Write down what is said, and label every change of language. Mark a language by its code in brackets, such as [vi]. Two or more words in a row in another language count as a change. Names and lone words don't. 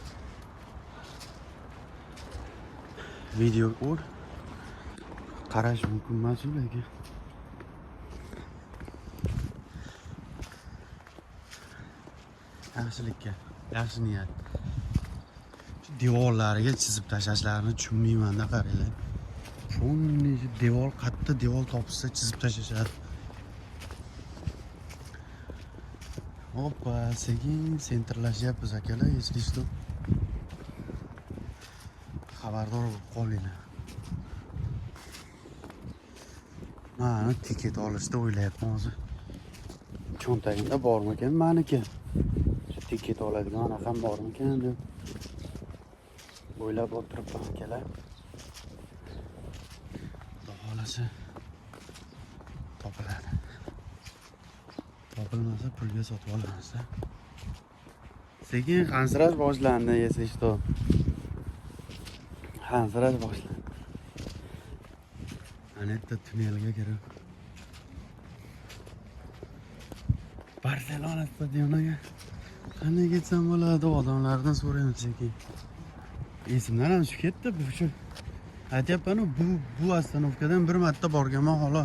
[uz] Video qarash mumkin emas, lekin yaxshilikka, yaxshi niyat. Devorlariga chizib tashlashlarini tushunmayman-da, qaranglar. Shunday devor, qattiq devor topsa chizib tashlashadi. Hoppa, sekin sentrlashyapmiz akalar, [ru] если что. [uz] Xabardor bo'lib qolinglar. Mana tiket olishda o'ylayapman hozir. Cho'ntagimda bormikan meniki? Shu tiket oladigan raqam bormikan deb o'ylab o'tiribman akalar. Xudo xolasa topiladi. Topilmasa pulga sotib olamiz. Sekin qansirash boshlandi, [ru] если что. [uz] Qansirash boshlandi. Anetta tunnelga kirib Barselona stadioniga qanday ketsam bo'ladi, odamlardan so'rayman sekin. Esimdan ham tushib ketdi bu shu. Aytyapman-ku, bu ostanovkadan bir marta borganman xolos.